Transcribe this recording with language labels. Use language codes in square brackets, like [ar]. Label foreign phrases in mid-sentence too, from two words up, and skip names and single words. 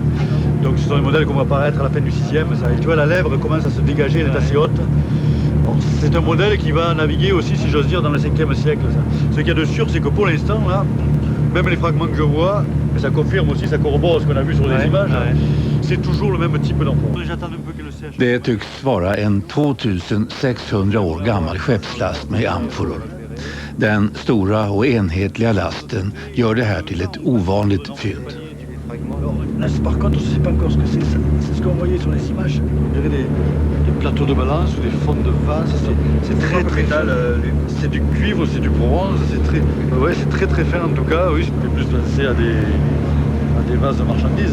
[fr] Donc ce sont les modèles qu'on va apparaître à la fin du 6e. Tu vois, la lèvre commence à se dégager, elle est assez haute. Bon, c'est un modèle qui va naviguer aussi, si j'ose dire, dans le 5e siècle. Ça. Ce qu'il y a de sûr, c'est que pour l'instant, là, même les fragments que je vois, et ça confirme aussi, ça corrobore ce qu'on a vu sur les images, c'est toujours le même type d'enfant. J'attends un peu que le sèche. [sv] Det tycks vara en 2600 år gammal skeppslast med amforor. Den stora och enhetliga lasten gör det här till ett ovanligt fynd. [fr] Là, par contre, je ne sais pas encore ce que c'est. C'est ce qu'on voyait sur les images. On dirait des plateaux de balance ou des fonds de vase. C'est très métal. C'est du cuivre, c'est du bronze. C'est très, ouais, c'est très fin en tout cas. Oui, ça me fait plus penser à des vases de marchandises.